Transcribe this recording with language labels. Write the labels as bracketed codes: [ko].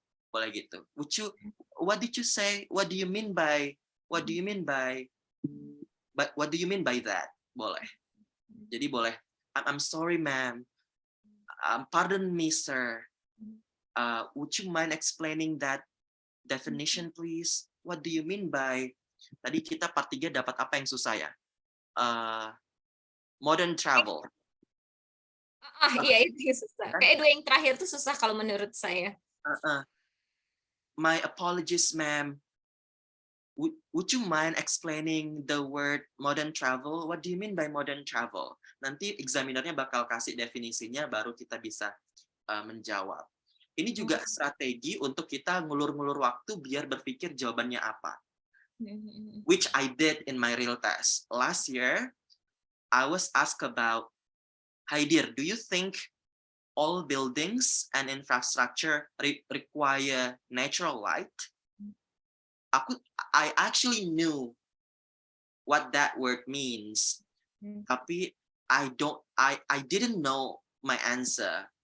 [id] Boleh gitu. [en] What did you say? What do you mean by? What do you mean by? But what do you mean by that? [id] Boleh. Jadi boleh. [en] I'm sorry, ma'am. Pardon me, sir. Would you mind explaining that definition, please? What do you mean by? [id] Tadi kita part 3 dapat apa yang susah ya? [en] Modern travel. [id] Iya, itu yang susah. Kayak 2 yang terakhir tuh susah kalau menurut saya. [en] My apologies, ma'am. Would you mind explaining the word modern travel? What do you mean by modern travel? [id] Nanti examinernya bakal kasih definisinya, baru kita bisa menjawab. Ini juga strategi untuk kita ngulur-ngulur waktu biar berpikir jawabannya apa. [en] Which I did in my real test. Last year, I was asked about, Haidir, do you think all buildings and infrastructure require natural light? I actually knew what that word means, tapi I didn't know my answer.